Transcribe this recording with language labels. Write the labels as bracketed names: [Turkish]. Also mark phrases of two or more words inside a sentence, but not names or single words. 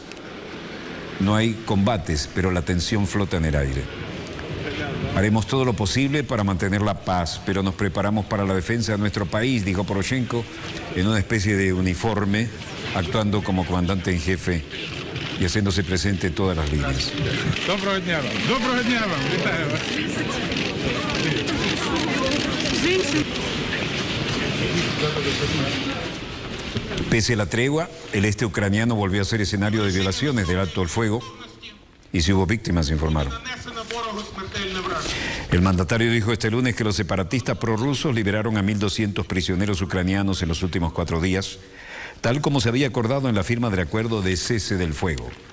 [Spanish] No hay combates, pero la tensión flota en el aire. Haremos todo lo posible para mantener la paz, pero nos preparamos para la defensa de nuestro país, dijo Poroshenko en una especie de uniforme, actuando como comandante en jefe y haciéndose presente en todas las líneas. [Ukrainian] Доброго дня вам. Доброго дня вам. Вітаю вас. [Spanish] Pese a la tregua, el este ucraniano volvió a ser escenario de violaciones del alto el fuego y si hubo víctimas, informaron. El mandatario dijo este lunes que los separatistas prorrusos liberaron a 1.200 prisioneros ucranianos en los últimos 4 días, tal como se había acordado en la firma del acuerdo de cese del fuego.